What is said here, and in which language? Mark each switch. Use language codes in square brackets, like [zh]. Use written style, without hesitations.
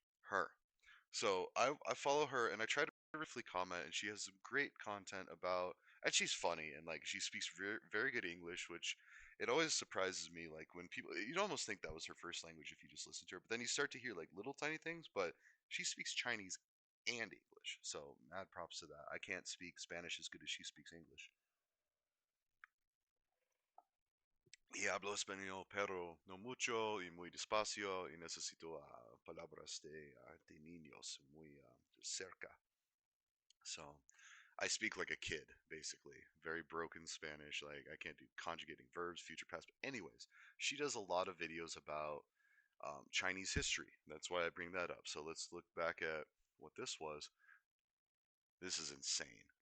[en] Her. So I follow her and I try to briefly comment, and she has some great content about, and she's funny and like she speaks very very good English, which it always surprises me. Like when people, you'd almost think that was her first language if you just listen to her, but then you start to hear like little tiny things. But she speaks Chinese and English, so mad props to that. I can't speak Spanish as good as she speaks English. [es] Y hablo español, pero no mucho y muy despacio y necesito palabras de niños muy cerca. [en] So I speak like a kid, basically. Very broken Spanish. Like I can't do conjugating verbs, future past. But anyways, she does a lot of videos about Chinese history. That's why I bring that up. So let's look back at what this was. This is insane.